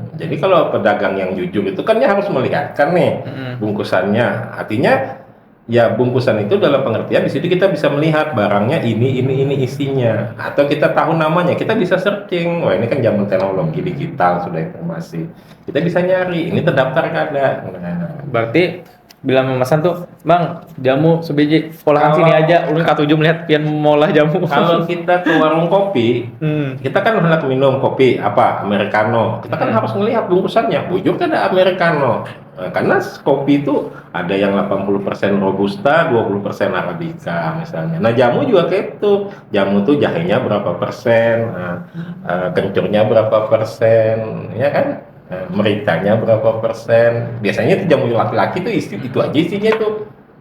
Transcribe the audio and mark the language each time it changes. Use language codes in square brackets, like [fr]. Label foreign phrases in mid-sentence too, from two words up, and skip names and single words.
[id] Jadi kalau pedagang yang jujur itu kan dia harus melihatkan nih bungkusannya. Artinya ya bungkusan itu dalam pengertian di situ kita bisa melihat barangnya ini isinya, atau kita tahu namanya, kita bisa searching. Wah, ini kan zaman teknologi digital, sudah informasi, kita bisa nyari ini terdaftar kada. Nah, Berarti bila memesan tuh, Bang, jamu sebiji olahan Kalau- [bjn] sini aja, ulun katuju melihat pian molah jamu. [id] kalau kita ke warung kopi, kita kan hendak minum kopi apa americano, kita kan harus melihat bungkusannya, bujur kan ada americano. Nah, karena kopi itu ada yang 80% robusta, 20% arabica misalnya. Nah, jamu juga kayak itu. Jamu tuh jahenya berapa persen, kencurnya berapa persen, ya kan? Nah, mericanya berapa persen. Biasanya itu jamu laki-laki tuh itu aja isinya tuh.